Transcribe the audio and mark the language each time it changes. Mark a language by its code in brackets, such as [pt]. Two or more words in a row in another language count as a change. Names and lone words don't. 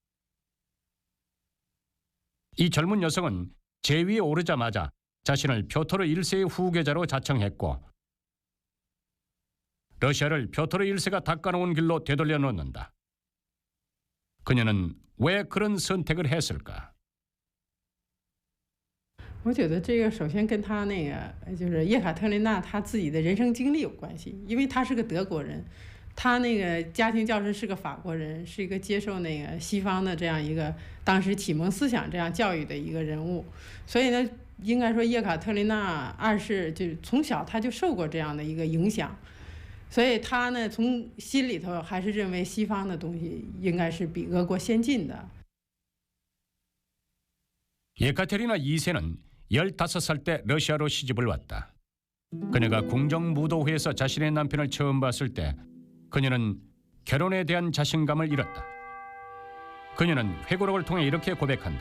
[ko] 이 젊은 여성은 제위에 오르자마자 자신을 표토르 1세의 후계자로 자청했고 러시아를 표토르 1세가 닦아놓은 길로 되돌려 놓는다. 그녀는 왜 그런 선택을 했을까? [zh] 我觉得这个首先跟他那个就是叶卡特琳娜她自己的人生经历有关系，因为她是个德国人，她那个家庭教师是个法国人，是一个接受那个西方的这样一个当时启蒙思想这样教育的一个人物，所以呢，应该说叶卡特琳娜二世就从小她就受过这样的一个影响，所以她呢从心里头还是认为西方的东西应该是比俄国先进的。 [ko] 예카테리나 2세는 15살 때 러시아로 시집을 왔다. 그녀가 궁정무도회에서 자신의 남편을 처음 봤을 때 그녀는 결혼에 대한 자신감을 잃었다. 그녀는 회고록을 통해 이렇게 고백한다.